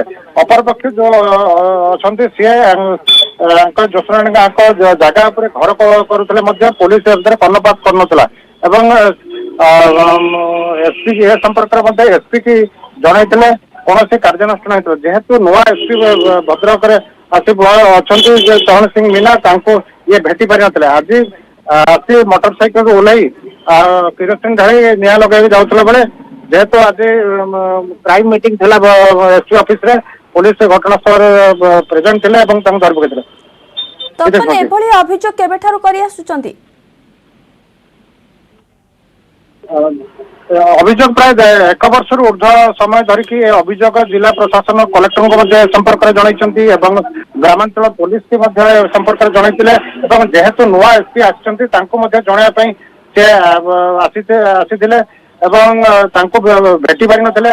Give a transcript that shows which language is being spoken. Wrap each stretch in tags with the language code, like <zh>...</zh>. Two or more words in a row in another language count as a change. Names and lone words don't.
<or>ଅପର ପକ୍ଷ ଯୋ ଅଚ୍ଛା ସୀ ଜ୍ୟୋତ୍ସ୍ନାରାଣୀ ଜଗହ ଘର କରୁଲେ ପୁଲିସ କର୍ଣ୍ଣପାତ କର ଏସପି ଏ ସମ୍ପର୍କ ଏସପି କି ଜଣାଇଲେ କୌଣ କାର୍ଯ୍ୟାନୁଷ୍ଠାନ ହୋଇନି ଯେହେତୁ ନୂଆ ଏସପି ଭଦ୍ରକ ଅଚ୍ଛା ଚରଣ ସିଂହ ମୀନା ଏ ଭେଟି ପାରି ନଥିଲେ। ଆଜି ଆସି ମୋଟରସାଇକେଲ ଓହ୍ଲାଇ କିରୋସିନ ଢାଳି ନିଆଁ ଲଗେଇ ଯାଉଥିଲା ବେଳେ ଯେହେତୁ ଆଜି</or> <en>crime meeting</en> <or>थिला</or> <en>SP office</en> <or>ରେ ପୁଲିସ ଘଟଣାସ୍ଥଳ ପ୍ରେଜେଣ୍ଟ ଥିଲେ ଏବଂ ଧରି ପକାଇଲେ। ତପନ ଏଭଳି ଅଭିଯୋଗ କେବେଠାରୁ କରି ଆସୁଛନ୍ତି? ଅଭିଯୋଗ ପ୍ରାୟ ୧ ବର୍ଷ ଊର୍ଦ୍ଧ୍ୱ ସମୟ ଧରିକି ଅଭିଯୋଗ ଜିଲ୍ଲା ପ୍ରଶାସନ କଲେକ୍ଟର କୁ ସମ୍ପର୍କ ଜଣାଇ ଗ୍ରାମାଞ୍ଚଳ ପୁଲିସ କି ସମ୍ପର୍କ ଜଣାଇଲେ ଯେହେତୁ ନୂଆ ଏସପି ଆସିପାଇଁ ଆସି ଭେଟି ପାରି ନଥିଲେ।</or>